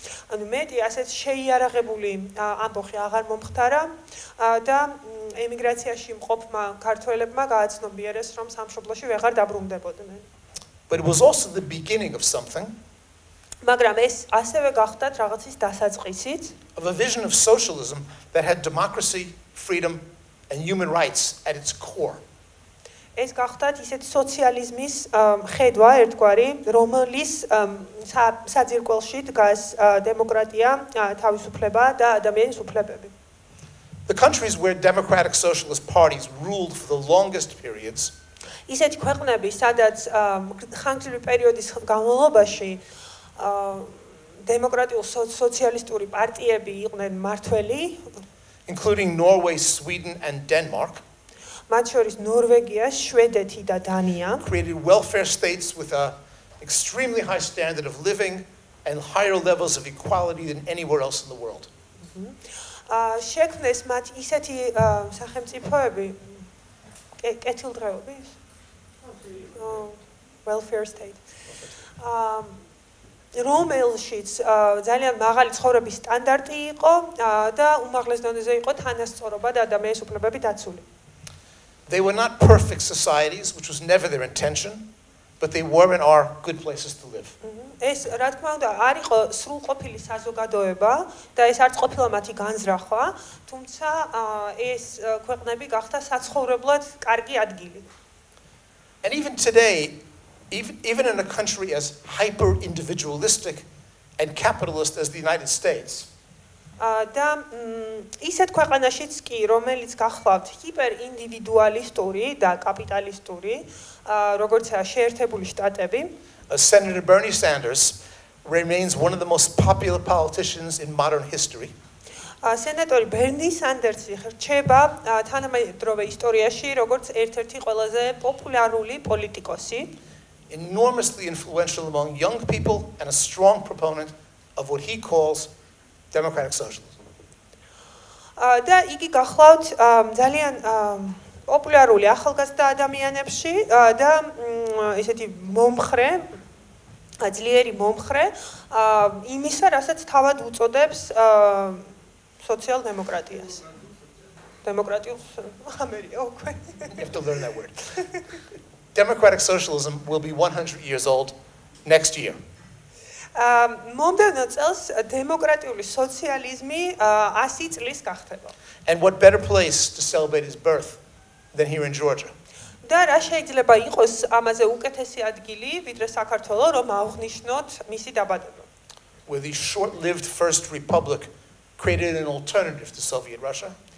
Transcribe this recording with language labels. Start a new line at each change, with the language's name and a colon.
Georgian: ანუ მეტი ასეთ შეიარაღებული ამბოხი აღარ მომხდარა და ემიგრაციაში მყოფმა ქართველებმა გააცნობიერეს, რომ სამშობლოში ვეღარ დაბრუნდებოდნენ.
English: But it was also the beginning of something,
Georgian: მაგრამ ეს ასევე გახდათ რაღაცის დასაწყისიც,
English: of a vision of socialism that had democracy, freedom, and human rights at its core.
Georgian: ეს გახდათ ისეთ სოციალიზმის ხედვა ერთგვარი, რომლის საძირკველში დგას დემოკრატია, თავისუფლება და ადამიანის უფლებები.
English: The countries where democratic socialist parties ruled for the longest periods
Georgian: ისეთი ქვეყნები, სადაც ხანგრძლივი პერიოდის განმავლობაში დემოკრატიულ სოციალისტური პარტიები იყვნენ მართველი,
English: including Norway, Sweden, and Denmark,
Georgian: მათ შორის ნორვეგია, შვედეთი და დანია,
English: created welfare states with an extremely high standard of living and higher levels of equality than anywhere else in the world.
Georgian: შექმნეს მათ ისეთი სახელმწიფოები, კეთილდღეობის, welfare state, რომელშიც ძალიან მაღალი ცხოვრების სტანდარტი იყო და უმაღლეს დონეზე იყო თანასწორობა და ადამიანის უფლებები დაცული.
English: They were not perfect societies, which was never their intention, but they were and are good places to live.
Georgian: ეს რა თქმა უნდა არ იყო სრულყოფილი საზოგადოება და ეს არც ყოფილა მათი განზრახვა, თუმცა ეს ქვეყნები გახდა საცხოვრებლად კარგი ადგილი.
English: And even today, even in a country as hyper individualistic and capitalist as the United States,
Georgian: და ისეთ ქვეყანაშიც კი, რომელიც გახლავთ ჰიპერინდივიდუალისტური და კაპიტალისტური, როგორც შეერთებული შტატები,
English: Senator Bernie Sanders remains one of the most popular politicians in modern history.
Georgian: სენატორი ბერნი სანდერსი რჩება თანამედროვე ისტორიაში როგორც ერთ-ერთი ყველაზე პოპულარული პოლიტიკოსი,
English: enormously influential among young people and a strong proponent of what he calls democratic socialism.
Georgian: და იგი გახლავთ ძალიან პოპულარული ახალგაზრდა ადამიანებში და ესეთი მომხრე, ძლიერი მომხრე იმისა, რასაც თავად უწოდებს სოციალ-დემოკრატიას. დემოკრატიულ ამერიკა, okay.
English: You have to learn that word. Democratic socialism will be 100 years old next year.
Georgian: მომდევნო წელს დემოკრატიული სოციალიზმი 100 წლის გახდება.
English: And what better place to celebrate his birth than here in Georgia?
Georgian: და რა შეიძლება იყოს ამაზე უკეთესი ადგილი, ვიდრე საქართველო, რომ აღნიშნოთ მისი დაბადება.
English: Where the short-lived First Republic created an alternative to Soviet Russia.